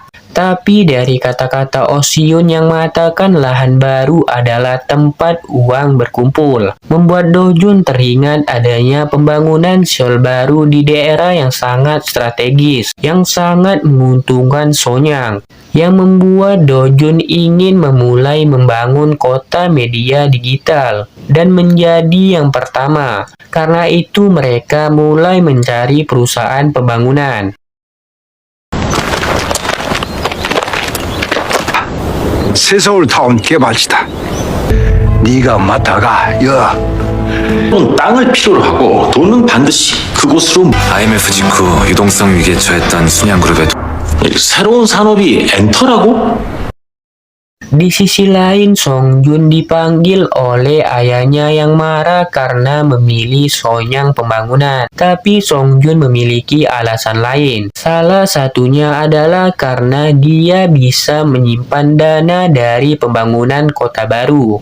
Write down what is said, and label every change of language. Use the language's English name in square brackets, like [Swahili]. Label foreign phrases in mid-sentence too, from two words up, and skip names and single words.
[Indonesian] Tapi dari kata-kata Osyun yang mengatakan lahan baru adalah tempat uang berkumpul, membuat Do Jun teringat adanya pembangunan Seoul baru di daerah yang sangat strategis, yang sangat menguntungkan Sonyang, yang membuat Do Jun ingin memulai membangun kota media digital dan menjadi yang pertama. Karena itu mereka mulai mencari perusahaan pembangunan. [Korean] 새서울타운 개발지다. 네가 맡아가. 땅을 필요로 하고 돈은 반드시 그곳으로. IMF 직후 유동성 위기에 처했던 순양그룹의 새로운 산업이 엔터라고? [Indonesian] Di sisi lain, Song Jun dipanggil oleh ayahnya yang marah karena memilih Sonyang pembangunan. Tapi Song Jun memiliki alasan lain. Salah satunya adalah karena dia bisa menyimpan dana dari pembangunan kota baru.